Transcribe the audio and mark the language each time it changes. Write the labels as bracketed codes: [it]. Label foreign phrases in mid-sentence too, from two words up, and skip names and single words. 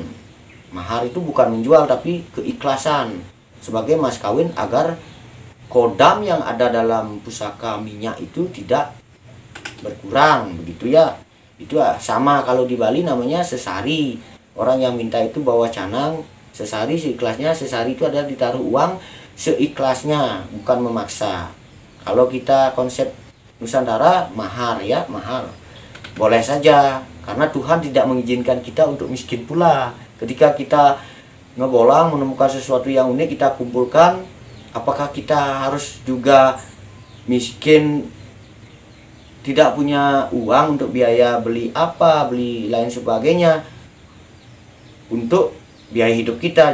[id] Mahar itu bukan menjual, tapi keikhlasan sebagai mas kawin, agar kodam yang ada dalam pusaka minyak itu tidak berkurang, begitu ya. Itu sama kalau di Bali namanya sesari. Orang yang minta itu bawa canang, sesari seikhlasnya. Sesari itu adalah ditaruh uang seikhlasnya, bukan memaksa. Kalau kita konsep Nusantara, mahar ya, mahar boleh saja, karena Tuhan tidak mengizinkan kita untuk miskin pula. Ketika kita ngebolang menemukan sesuatu yang unik, kita kumpulkan, apakah kita harus juga miskin, tidak punya uang untuk biaya beli lain sebagainya untuk biaya hidup kita?